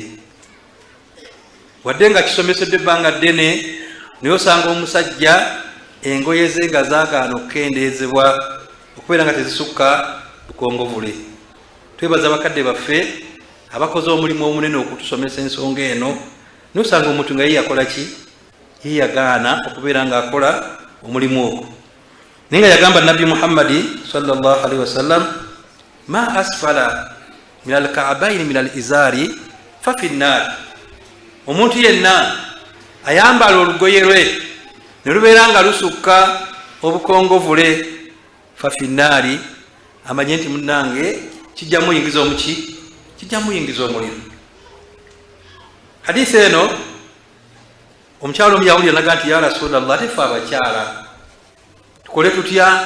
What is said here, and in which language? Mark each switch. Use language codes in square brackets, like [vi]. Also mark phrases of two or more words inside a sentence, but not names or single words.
[lg] Wadde nga kisomesedde ebbanga ddene naye osanga omusajja engoye ze nga zaagaana okukendeezebwa okubeera nga tezisukka bukongovule. Twebaza bakadde baffe abakoze omulimu omunene okutusomesa ensonga eno. Nosanga omuntu nga ye yakola ki? Ye yagaana okubeera ng'akola omulimu ogwo. Naye nga yagamba Nabbi Muhammadi [ar] صلى الله عليه وسلم ما أسفل من الكعبين من الإزار ففي النار. [lg] Omuntu yenna ayambala olugoye lwe ne lubeera nga lusukka obukongovule [ar] ففي النار, [lg] amanye nti munnange kijja muyingiza omuki? Kijja muyingiza omuliro. Hadisi eno omukyalo omuyahudi yanaga nti [ar] يا رسول الله, [lg] tefe abakyala tukole tutya?